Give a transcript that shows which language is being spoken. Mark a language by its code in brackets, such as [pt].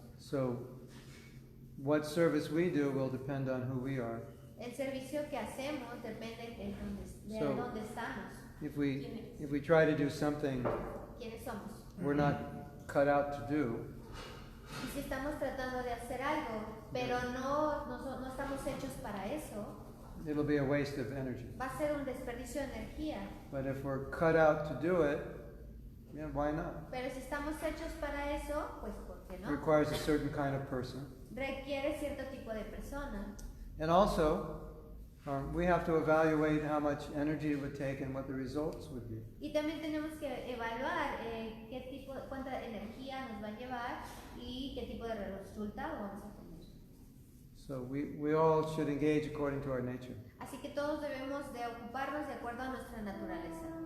[en] So what service we do will depend on who we are. [es] El servicio que hacemos depende de dónde estamos. [en] If we try to do something [es] ¿Quiénes somos? [en] we're not cut out to do, [es] Y si estamos tratando de hacer algo, pero no estamos hechos para eso, [en] it'll be a waste of energy. [es] va a ser un desperdicio de energía. [en] But if we're cut out to do it, yeah, why not? [es] Pero si estamos hechos para eso, pues ¿por qué [en] It [es] no? [en] requires a certain kind of person. [es] Requiere cierto tipo de persona. [en] And also, we have to evaluate how much energy it would take and what the results would be. [es] Y también tenemos que evaluar cuánta energía nos va a llevar y qué tipo de resultado vamos a tener. [en] So we all should engage according to our nature. [es] Así que todos debemos de ocuparnos de acuerdo a nuestra naturaleza